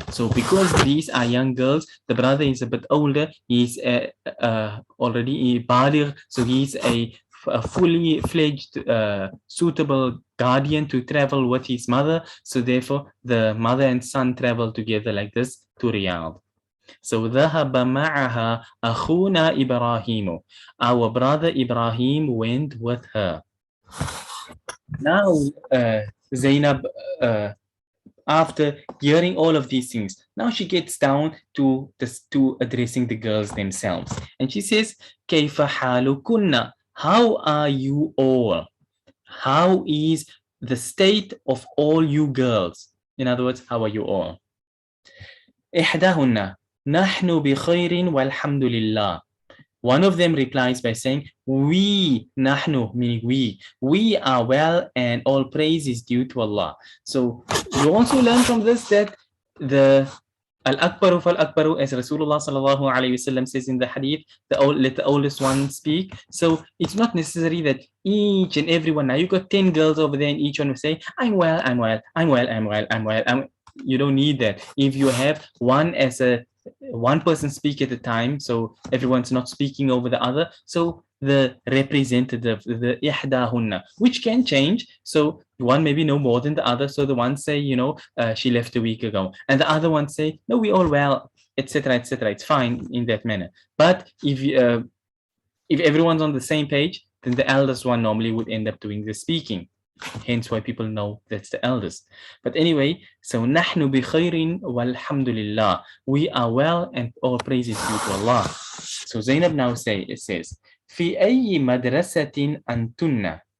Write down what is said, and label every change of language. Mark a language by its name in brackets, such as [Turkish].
[English] So because these are young girls, the brother is a bit older. He's already a baligh, so he's a fully fledged, suitable guardian to travel with his mother. So therefore, the mother and son travel together like this to Riyadh. [Arabic] So ذهب معها أخونا إبراهيم. [English] Our brother Ibrahim went with her. Now, Zainab, after hearing all of these things, now she gets down to addressing the girls themselves, and she says, [Arabic] كيف حالكن? [English] How are you all? How is the state of all you girls? In other words, how are you all? [Arabic] إحداهن نحن بخير والحمد لله. [English] One of them replies by saying, we, nahnu, meaning we are well and all praise is due to Allah. So you also learn from this that the al-akbaru fal-akbaru, as Rasulullah sallallahu alayhi wasallam says in the hadith, let the oldest one speak. So it's not necessary that each and every one, now you got 10 girls over there and each one will say, I'm well, I'm well, I'm well, I'm well, I'm well. You don't need that. If you have one person speak at a time, so everyone's not speaking over the other, so the representative, the ihdahunna, which can change, so one maybe know more than the other, so the one say, she left a week ago, and the other one say, no, we all well, etc., etc. It's fine in that manner. But if everyone's on the same page, then the eldest one normally would end up doing the speaking. Hence why people know that's the eldest. But anyway, so [Arabic] نحن بخير والحمد لله. [English] We are well and all praise is due to Allah. So Zainab now says, [Arabic] في أي مدرسة أنتن?